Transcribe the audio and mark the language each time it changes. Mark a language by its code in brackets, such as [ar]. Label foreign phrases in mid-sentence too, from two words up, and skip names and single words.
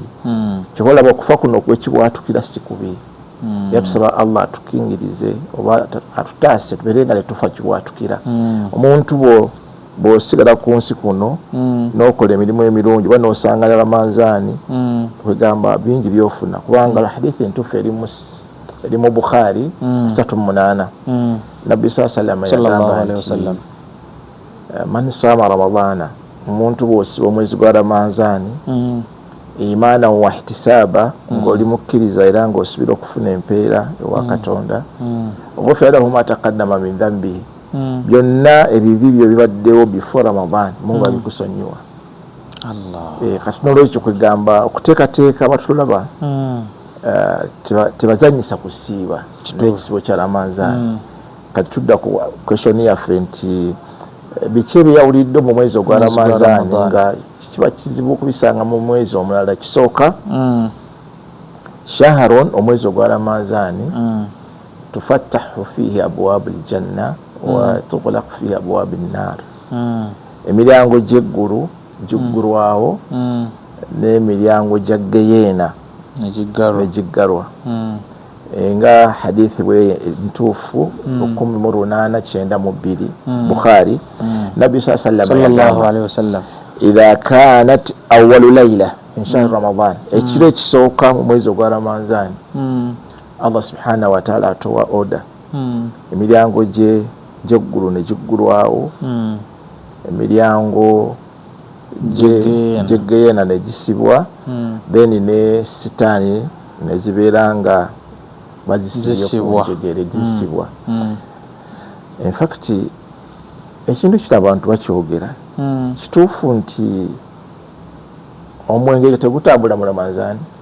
[lg] kyobalaba okufa kuno okwekibwatukira si kubi yatusaba Allah atukingirize oba atutaase tubeere nga tetufa kibwatukira omuntu bw'osigala ku nsi kuno n'okola emirimu emirungi oba n'osangala Ramanzaani kwegamba bingi byofuna kubanga hadithi entuufu eri mu Bukhari 38 Nabbi [ar] صلى الله عليه وسلم من صام رمضان [lg] omuntu bw'osiba omwezi gwa Ramanzaani [ar] إيمانا واحتسابا [lg] ng'oli mukkiriza era ng'osubira okufuna empeera ewa Katonda [ar] غفر له ما تقدم من ذنبه [lg] byonna ebibi byo bibaddewo before Ramadan Mungu abikusonyiwa kati n'olwekyo kwegamba okuteekateeka abatulaba tebazanyisa kusiiba n'ekisibo kya Ramanzaani kati tudda ku question yaffe nti biki ebyawulidde mu mwezi ogwa Ramanzaani nga kiba kizibu okubisanga mu mwezi omulala kisooka shaharon omwezi ogwa Ramanzaani [ar] تفتح فيه أبواب الجنة وتغلق فيه أبواب النار [lg] emiryango gy'eggulu giggulwawo n'emiryango gya Geyeena negiggalwa nga hadithi bwe ntuufu 1892 Bukhari Nabbi [ar] صلى الله عليه وسلم إذا كانت أول ليلة من شهر رمضان [lg] ekiro ekisooka mu mwezi ogwa Ramanzaani Allah [ar] سبحانه وتعالى [lg] atowa order emiryango gy'eggulu ne giggulwawo emiryango gy'Geyeena ne gisibwa then ne sitaani ne zibeera nga bazisibye ku njegere gisibwa [en] in fact [lg] ekintu kino abantu bakyogera kituufu nti omwenge tegutambula mu Ramanzaani